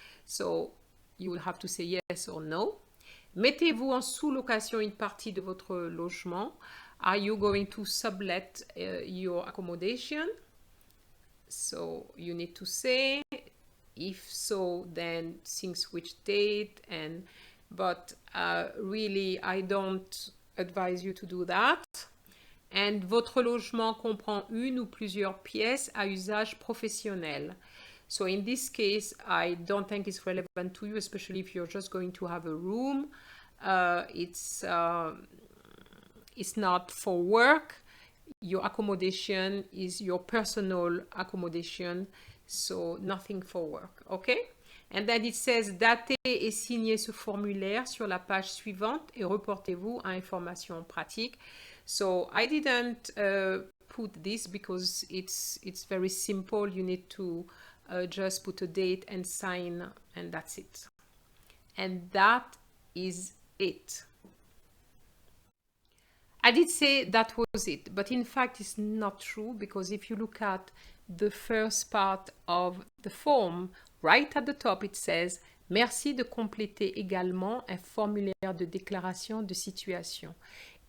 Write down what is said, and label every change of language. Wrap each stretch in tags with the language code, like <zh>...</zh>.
<en>So you will have to say yes or no.</en> <fr>Mettez-vous en sous-location une partie de votre logement.</fr> <en>Are you going to sublet your accommodation? So you need to say, if so, then since which date, but really I don't advise you to do that.</en> <fr>And votre logement comprend une ou plusieurs pièces à usage professionnel.</fr> <en>So in this case, I don't think it's relevant to you, especially if you're just going to have a room. It's not for work. Your accommodation is your personal accommodation, so nothing for work, okay? And then it says,</en> <fr>datez et signez ce formulaire sur la page suivante et reportez-vous à information pratique.</fr> <en>So I didn't put this because it's very simple. You need to just put a date and sign, and that's it. And that is it. I did say that was it, but in fact it's not true, because if you look at the first part of the form, right at the top it says «</en> <fr>Merci de compléter également un formulaire de déclaration de situation ».</fr>